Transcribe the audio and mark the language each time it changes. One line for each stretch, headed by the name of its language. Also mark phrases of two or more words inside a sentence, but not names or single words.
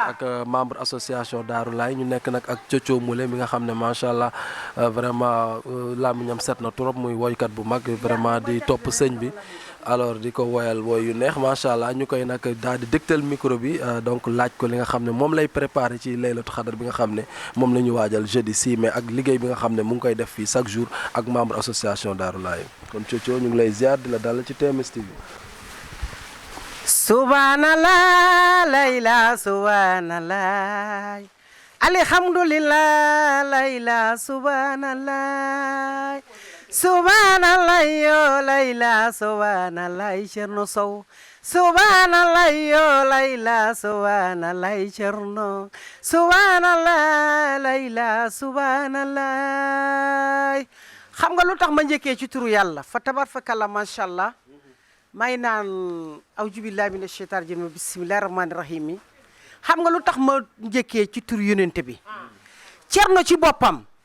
Wolof: ak
French: membre association
Wolof: Darou Laye ñu nekk nag ak Thiocho Moule mi nga xam ne
Arabic: ما شاء الله
Wolof: vraiment làmmiñam set na trop muy woykat bu mag vraiment di topp sëñ bi alors di ko woyal woy yu neex
Arabic: ما شاء الله
Wolof: ñu koy nag daal di dégtal micro bi donc laaj ko li nga xam ne moom lay préparé ci
Arabic: ليلة القدر
Wolof: bi nga xam ne moom la ñu waajal
French: jeudi 6 mai
Wolof: ak liggéey bi nga xam ne mu ngi koy def fii
French: chaque jour
Wolof: ak
French: membre association
Wolof: Darou Laye kon Thiocho ñu ngi lay ziar di la dalal ci TMS TV.
Arabic: سبحان الله ليلى سبحان الله الحمد لله ليلى سبحان الله سبحان الله يو ليلى سبحان الله Thierno Sow سبحان الله يو ليلى سبحان الله Thierno سبحان الله ليلى سبحان الله
Wolof: xam nga lu tax ma njëkkee ci turu yàlla
Arabic: فتبارك الله ما شاء الله
Wolof: may naan
Arabic: أعوذ بالله من الشيطان الرجيم بسم الله الرحمن الرحيم
Wolof: xam nga lu tax ma njëkkee ci tur yonente bi Thierno ci boppam